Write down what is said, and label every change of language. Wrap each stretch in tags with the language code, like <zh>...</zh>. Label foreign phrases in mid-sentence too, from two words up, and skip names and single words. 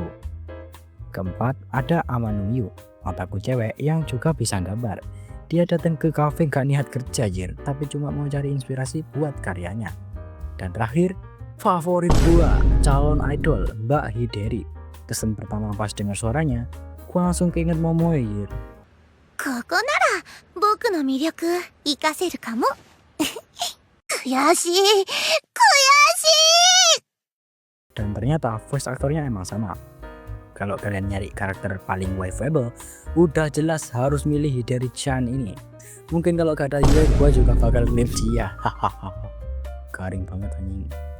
<id>Keempat ada Amanuyu, otaku cewek yang juga bisa gambar. Dia datang ke kafe gak niat kerja jir, tapi cuma mau cari inspirasi buat karyanya. Dan terakhir, favorit gua, calon idol Mbak Hideri. Kesan pertama pas dengar suaranya, gua langsung keinget Momoe jir.</id> <ja>ここなら僕の魅力活かせるかも。悔しい。</ja> <id>Dan ternyata voice aktornya emang sama. Kalau kalian nyari karakter paling waifuable, udah jelas harus milih Hideri-chan ini. Mungkin kalau gak ada Yue, gua juga bakal milih dia. Garing banget anjing.</id>